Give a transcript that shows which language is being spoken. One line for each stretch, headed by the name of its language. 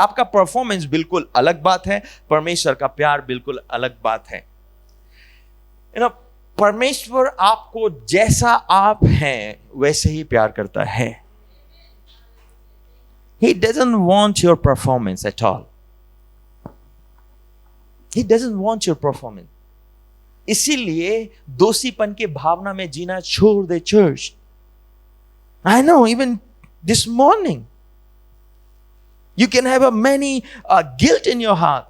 Hindi: आपका परफॉर्मेंस बिल्कुल अलग बात है, परमेश्वर का प्यार बिल्कुल अलग बात है। परमेश्वर आपको जैसा आप हैं वैसे ही प्यार करता है।
English: He doesn't want your performance at all. He doesn't want your performance.
Hindi: इसीलिए दोषीपन के भावना में जीना छोड़ दे church.
English: I know even this morning you can have a many guilt in your heart.